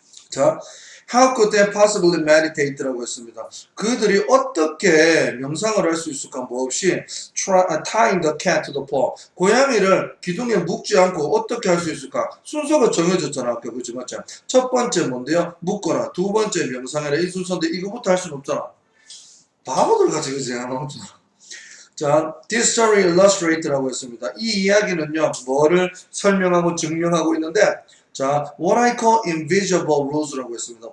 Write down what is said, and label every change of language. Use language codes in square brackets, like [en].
[en] 자, How could they possibly meditate [ko] 라고 했습니다. 그들이 어떻게 명상을 할 수 있을까? 뭐 없이 [en] tying the cat to the pole. [ko] 고양이를 기둥에 묶지 않고 어떻게 할 수 있을까? 순서가 정해졌잖아. 아까 그지 맞죠? 첫 번째 뭔데요? 묶어라. 두 번째 명상해라. 이 순서인데 이거부터 할 수는 없잖아. 바보들 같이 그지? 자, [en] this story illustrates [ko] 라고 했습니다. 이 이야기는요, 뭐를 설명하고 증명하고 있는데, 자, [en] what I call invisible rules [ko] 라고 했습니다.